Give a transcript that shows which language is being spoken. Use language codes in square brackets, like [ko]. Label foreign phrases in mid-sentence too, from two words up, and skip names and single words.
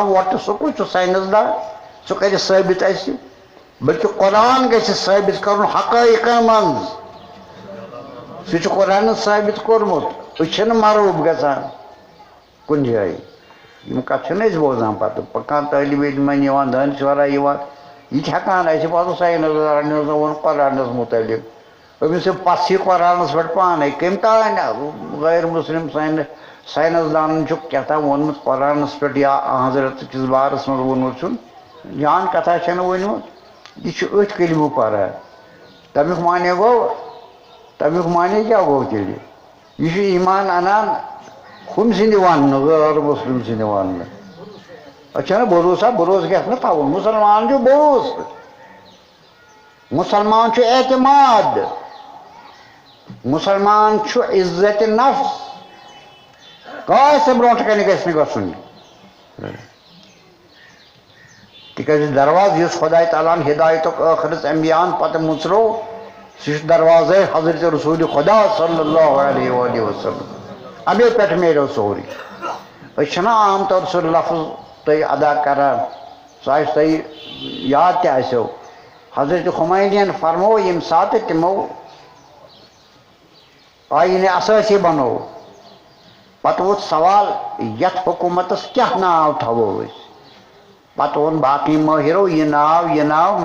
[ks] وۄٹہٕ سُہ کُس چھُ ساینس دان سُہ کَرِ ثٲبِت اَسہِ بٔلکہِ قۄران گژھِ ثٲبِت کَرُن حقٲیقن منٛز سُہ چھُ قۄرانن ثٲبِت کوٚرمُت أسۍ چھِنہٕ مروٗب گژھان کُنہِ جایہِ یِم کَتھٕ چھِنہٕ أسۍ بوزان پَتہٕ کانٛہہ طٲلبہِ علمن یِوان دانِشورا یِوان یہِ تہِ ہٮ۪کان اَسہِ پَتہٕ ساینس دانو ووٚن قۄرانس مُتعلق أمس پسی قرآنس پہ پانے کم تان غیر مسلم سائنس دان کیا وونمت قرآنس پہ یا حضرت کس بارس من وونمت جان کتھا چھنہ ونمت یہ ات کلمہ پران تمیک معنی گو تمیک معنی کیا گو تیل یہ ایمان انان ہم سند ون غیر مسلم سند ون اچھا نا بھروسہ بھروسہ گھس نا تھاون مسلمان چھُ بھروسہ مسلمان چھُ اعتماد مسلمان چھُ عزت نفس کٲنٛسہِ برونٛٹھ کنہِ گژھِ نہٕ گژھُن تِکیٛازِ درواز یُس خۄداے تعالیٰ ہن ہدایتُک ٲخرس انبیاہن پتہٕ مُژروو سُہ چھُ دروازے حضرت رسول خدا [ar] صلی اللہ علیہ وآلہ وسلم [ks] امی پٮ۪ٹھ میلیو سورُے أسۍ چھِنہ عام طور سُہ لفظ تُہۍ ادا کران سُہ آسہِ تۄہہِ یاد تہِ آسیو حضرت خمینین فرمو ییٚمہِ ساتہٕ تِمو آیٖنہِ اسٲسی بنوو پتہٕ ووت سوال یتھ حکوٗمتس کیٛاہ ناو تھاوو أسۍ پتہٕ ووٚن باقٕے مٲہِرو یہِ ناو